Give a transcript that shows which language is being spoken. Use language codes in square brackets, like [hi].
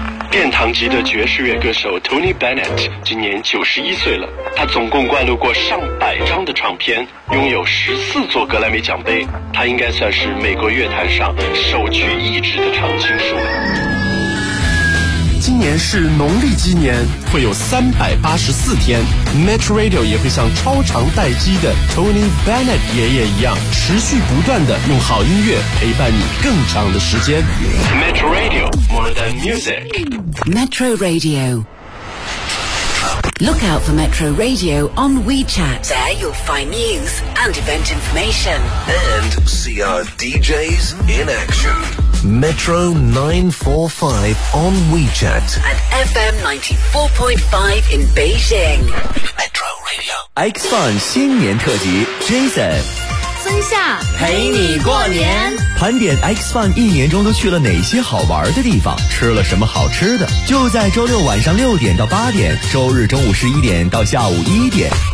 [zh] 殿堂级的爵士乐歌手 Tony Bennett 今年91岁了，他总共灌录过上百张的唱片，拥有14座格莱美奖杯，他应该算是美国乐坛上首屈一指的常青树了。今年是农历鸡年，会有384天。 Metro Radio 也会像超长待机的 Tony Bennett 爷爷一样，持续不断的用好音乐陪伴你更长的时间。 [en] Metro Radio, more than music. Metro Radio. Look out for Metro Radio on WeChat. There you'll find news and event information. And see our DJs in action. Metro 945 on WeChat and FM 94.5 in Beijing. Metro Radio [zh] X Fun 新年特辑 Jason 孙夏陪你过年，盘点 X Fun 一年中都去了哪些好玩的地方，吃了什么好吃的，就在周六晚上六点到八点，周日中午十一点到下午一点。